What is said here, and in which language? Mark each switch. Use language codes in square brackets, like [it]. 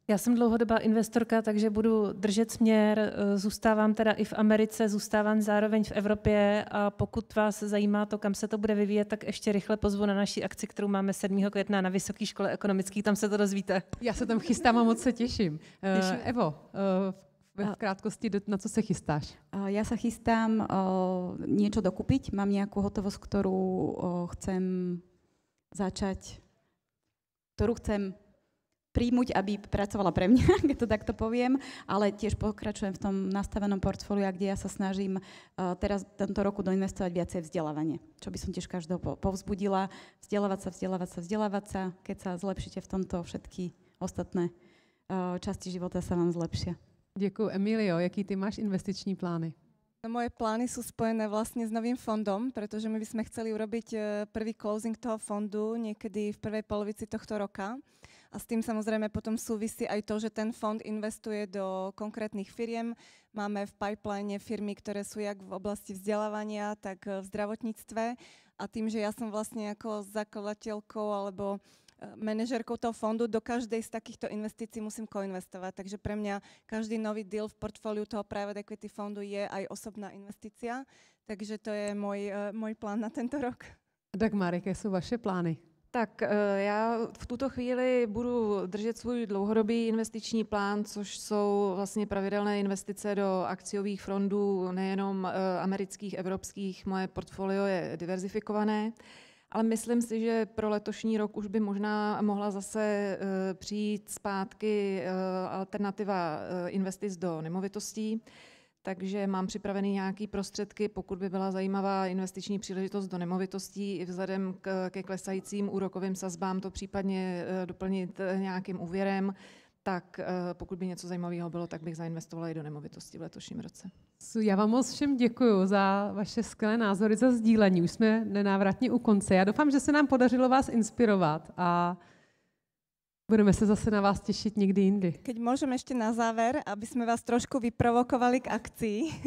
[cs] Já jsem dlouhodobá investorka, takže budu držet směr, zůstávám teda i v Americe, zůstávám zároveň v Evropě a pokud vás zajímá to, kam se to bude vyvíjet, tak ještě rychle pozvu na naší akci, kterou máme 7. května na Vysoké škole ekonomické, tam se to dozvíte. Já se tam chystám a moc se těším. Evo, v krátkosti, na co sa chystáš? [sk] Ja sa chystám niečo dokúpiť. Mám nejakú hotovosť, ktorú chcem začať, ktorú chcem príjmuť, aby pracovala pre mňa, keď to takto poviem, ale tiež pokračujem v tom nastavenom portfóliu, kde ja sa snažím teraz tento roku doinvestovať viacej vzdelávanie, čo by som tiež každého povzbudila. Vzdelávať sa. Keď sa zlepšíte v tomto, všetky ostatné časti života sa vám zlepšia. Děkuji. Emilio, jaký ty máš investiční plány? No, moje plány sú spojené vlastne s novým fondom, pretože my by sme chceli urobiť prvý closing toho fondu niekedy v prvej polovici tohto roka. A s tým samozrejme potom súvisí aj to, že ten fond investuje do konkrétnych firiem. Máme v pipeline firmy, ktoré sú jak v oblasti vzdelávania, tak v zdravotníctve. A tým, že ja som vlastne ako zakladateľkou alebo manažérkou toho fondu, do každej z takýchto investícií musím koinvestovať. Takže pre mňa každý nový deal v portfóliu toho private equity fondu je aj osobná investícia. Takže to je môj plán na tento rok. [cs] Dagmar, jaké sú vaše plány? Tak já v tuto chvíli budu držet svůj dlouhodobý investiční plán, což jsou vlastně pravidelné investice do akciových fondů, nejenom amerických, evropských. Moje portfolio je diverzifikované, ale myslím si, že pro letošní rok už by možná mohla zase přijít zpátky alternativa investic do nemovitostí. Takže mám připravený nějaké prostředky, pokud by byla zajímavá investiční příležitost do nemovitostí, i vzhledem ke klesajícím úrokovým sazbám to případně doplnit nějakým úvěrem, tak pokud by něco zajímavého bylo, tak bych zainvestovala i do nemovitostí v letošním roce. Já vám moc všem děkuju za vaše skvělé názory, za sdílení. Už jsme nenávratně u konce. Já doufám, že se nám podařilo vás inspirovat a budeme se zase na vás těšit někdy jindy. [sk] Keď môžem ešte na záver, aby sme vás trošku vyprovokovali k akcii.